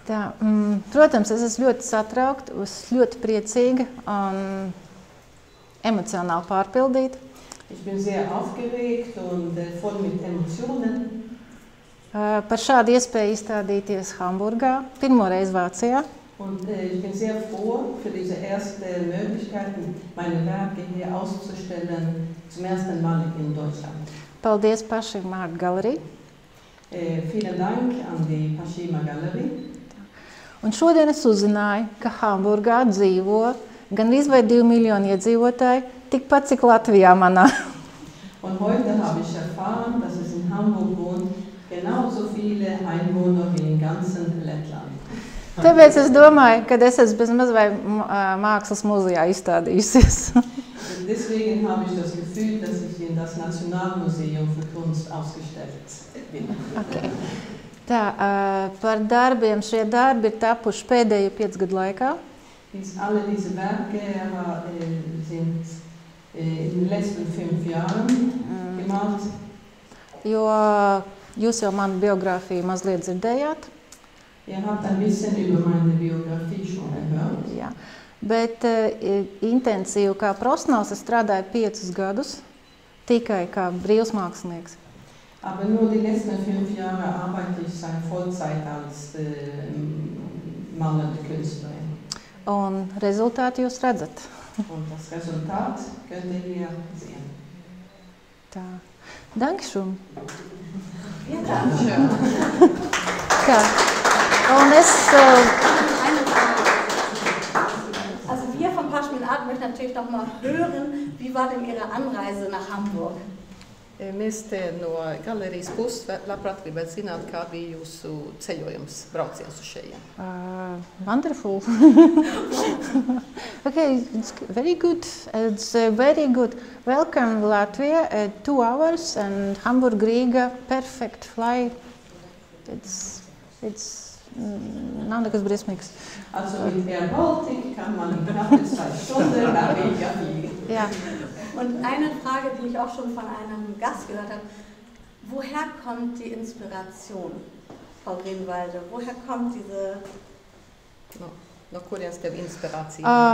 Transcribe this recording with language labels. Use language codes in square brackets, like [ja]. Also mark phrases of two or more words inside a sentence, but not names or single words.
[lv] Tā, protams, es esmu ļoti satraukta, ļoti priecīga un emocionāli pārpildīta. [de] Ich bin sehr aufgeregt und voll mit Emotionen. [lv] Par šādu iespēju izstādīties Hamburgā, pirmo reizi Vācijā. [de] Und ich bin sehr froh für diese erste Möglichkeit, meine Werke hier auszustellen, zum ersten Mal in Deutschland. [lv] Paldies pašiem Art Gallery. [de] Vielen Dank an die Pashima Gallery. [lv] Un šodien es uzzināju, ka Hamburgā dzīvo gandrīz vai 2 miljoni iedzīvotāji, tikpat cik Latvijā manā. [de] Und heute habe ich erfahren, dass es in Hamburg wohnt genauso viele Einwohner wie im ganzen Lettland. [lv] Tāpēc es domāju, ka es esmu bezmaz vai mākslas muzejā izstādījusies. [de] Deswegen habe ich das Gefühl, dass ich in das Nationalmuseum für Kunst ausgestellt bin. [lv] Okay. Tā, par darbiem. Šie darbi ir tapuši pēdējo 5 gadu laikā. [de] Alle diese Werke sind in den letzten 5 Jahren gemalt. [lv] Jo jūs jau manu biogrāfiju mazliet dzirdējāt. [de] Ihr habt ein bisschen über meine Biografie schon gehört. [lv] Jā. Bet intensīvi kā profesionāls es strādāju 5 gadus tikai kā brīvs mākslinieks. [de] Aber nur die letzten 5 Jahre arbeite ich seit Vollzeit als malende Künstlerin. [lv] Un rezultātu jūs redzat. [de] Und das Resultat könnt ihr hier sehen. [lv] Tā. Dankeschön. [de] Ja, danke. [lv] Tā. Un es... [de] Also wir von Pashmin Art möchten natürlich noch mal hören, wie war denn Ihre Anreise nach Hamburg? [lv] Mēs te no galerijas puses labprāt gribētu zināt, kā bija jūsu ceļojums, brauciens uz šejien. [en] Wonderful. Okay, it's very good. It's very good. Welcome Latvia, 2 hours and Hamburg, Riga, perfect flight. [lv] It's nav nekas briesmīgs. [de] Also mit Air Baltic kann man in knappe 2 Stunden nach Riga fliegen. Ja. Und eine Frage, die ich auch schon von einem Gast gehört habe, woher kommt die Inspiration, Frau Grünwalde? Woher kommt diese... [lv] No kurienes tev inspirācija?